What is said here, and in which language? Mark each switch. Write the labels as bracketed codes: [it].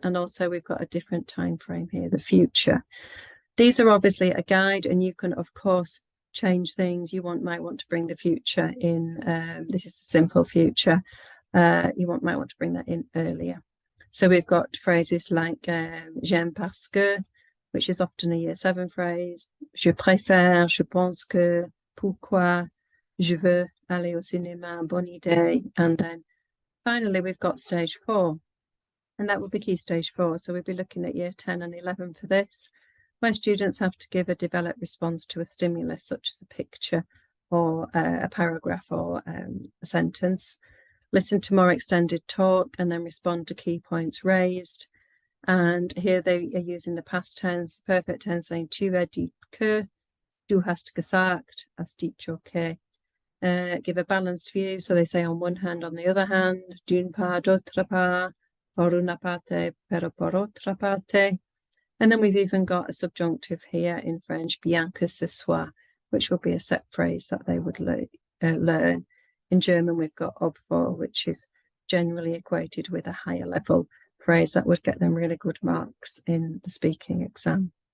[en] And also we've got a different time frame here, the future. These are obviously a guide, and you can, of course, change things. You might want to bring the future in. This is the simple future. You might want to bring that in earlier. So we've got phrases like [fr] j'aime parce que, [en] which is often a year 7 phrase. [fr] Je préfère, je pense que, pourquoi, je veux aller au cinéma, bonne idée. [en] And then finally, we've got stage 4, and that would be key stage 4. So we'll be looking at year 10 and 11 for this, where students have to give a developed response to a stimulus, such as a picture or a paragraph or a sentence, listen to more extended talk, and then respond to key points raised. And here they are using the past tense, the perfect tense, saying [fr] tu as dit que, [de] du hast gesagt, [es] hast dicho que. [en] Give a balanced view, so they say on one hand, on the other hand, [fr] d'une part, d'autre part, [es] por una parte, pero por otra parte. [en] And then we've even got a subjunctive here in French, [fr] bien que ce soit, [en] which will be a set phrase that they would learn. In German, we've got obwohl, which is generally equated with a higher level phrase that would get them really good marks in the speaking exam.